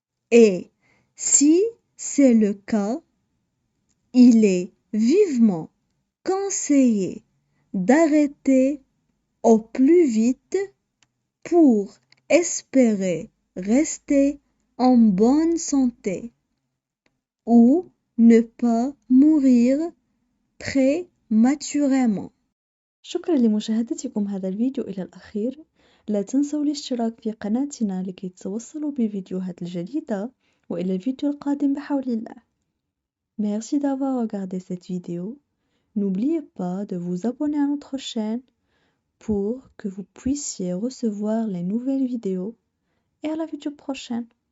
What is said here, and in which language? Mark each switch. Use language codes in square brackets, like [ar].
[fr] Et si c'est le cas, il est vivement conseillé d'arrêter au plus vite pour espérer rester en bonne santé ou ne pas mourir prématurément. [ar] شكرا لمشاهدتكم هذا الفيديو إلى الأخير. لا تنسوا الاشتراك في قناتنا لكي تتوصلوا بفيديوهات الجديدة وإلى الفيديو القادم بحول الله. [fr] Merci d'avoir regardé cette vidéo. N'oubliez pas de vous abonner à notre chaîne pour que vous puissiez recevoir les nouvelles vidéos et à la vidéo prochaine.